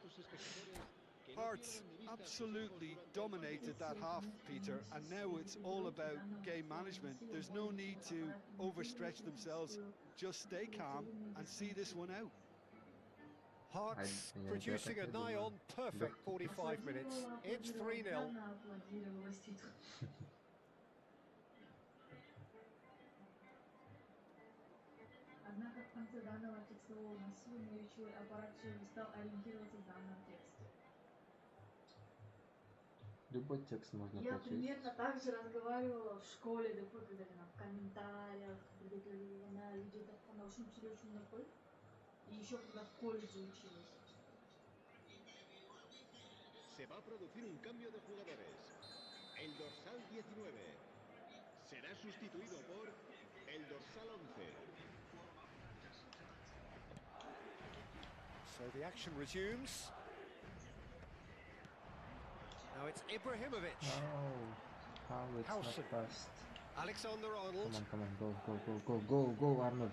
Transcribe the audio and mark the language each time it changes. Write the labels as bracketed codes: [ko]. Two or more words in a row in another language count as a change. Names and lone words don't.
[en] Hearts absolutely dominated that half, Peter, and now it's all about game management. There's no need to overstretch themselves. Just stay calm and see this one out. Hearts producing a nigh-on perfect 45 minutes. It's 3-0. [ru] Однако в конце данного текстового массива мой речевой аппарат перестал ориентироваться в данном тексте. Любой текст можно Я прочесть. примерно так же разговаривала в школе, когда там в комментариях, на видео, на учителя очень много. И еще когда в колледже училась. [es] Se va a producir un cambio de jugadores. El dorsal 19 será sustituido por el dorsal 11. [en] So the action resumes. Now it's Ibrahimovic. Oh, how it's Howson. not fast. Alexander-Arnold. Come on, go, Arnold.